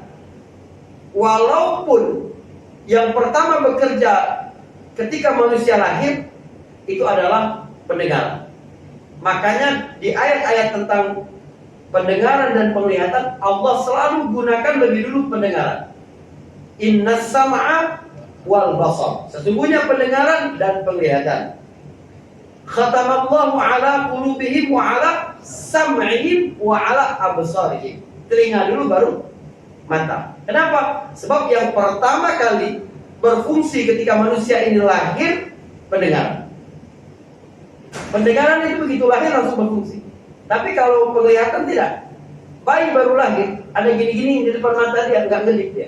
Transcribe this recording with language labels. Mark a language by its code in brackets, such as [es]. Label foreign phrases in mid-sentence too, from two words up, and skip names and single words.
[id] Walaupun yang pertama bekerja ketika manusia lahir itu adalah pendengaran. Makanya di ayat-ayat tentang pendengaran dan penglihatan, Allah selalu gunakan lebih dulu pendengaran. [ar] إن السمع والبصر. [id] Sesungguhnya pendengaran dan penglihatan. [ar] ختم الله على قلوبهم وعلى سمعهم وعلى أبصارهم. [id] Telinga dulu baru mata. Kenapa? Sebab yang pertama kali berfungsi ketika manusia ini lahir pendengaran. Pendengaran itu begitu lahir langsung berfungsi. Tapi kalau penglihatan tidak. Bayi baru lahir, ada gini-gini di depan mata dia, nggak ngedip dia.